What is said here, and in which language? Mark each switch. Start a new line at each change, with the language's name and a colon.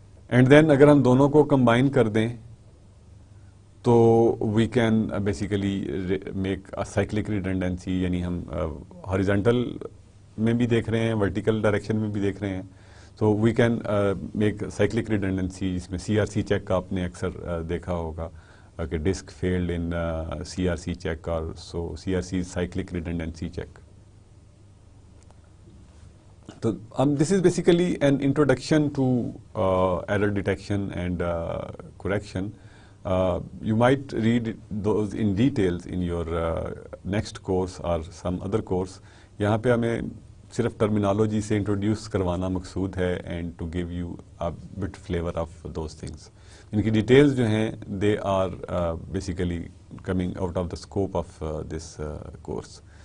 English: and then
Urdu: اگر ہم دونوں کو کمبائن کر دیں تو
English: we can basically make cyclic redundancy,
Urdu: یعنی ہم ہاریزونٹل میں بھی دیکھ رہے ہیں، ورٹیکل ڈائریکشن میں بھی دیکھ رہے ہیں.
English: تو we can make cyclic redundancy,
Urdu: جس میں CRC چیک کا آپ نے اکثر دیکھا ہوگا کہ ڈسک فیلڈ ان CRC چیک، اور سو CRC سائکلک ریڈنڈنسی چیک.
English: تو this is basically an introduction to error detection and correction. You might read those in details in your next course or some other course.
Urdu: یہاں پہ ہمیں صرف terminology سے introduce کروانا مقصود ہے
English: And to give you a bit flavor of those things.
Urdu: ان کی details جو ہیں
English: they are basically coming out of the scope of this course.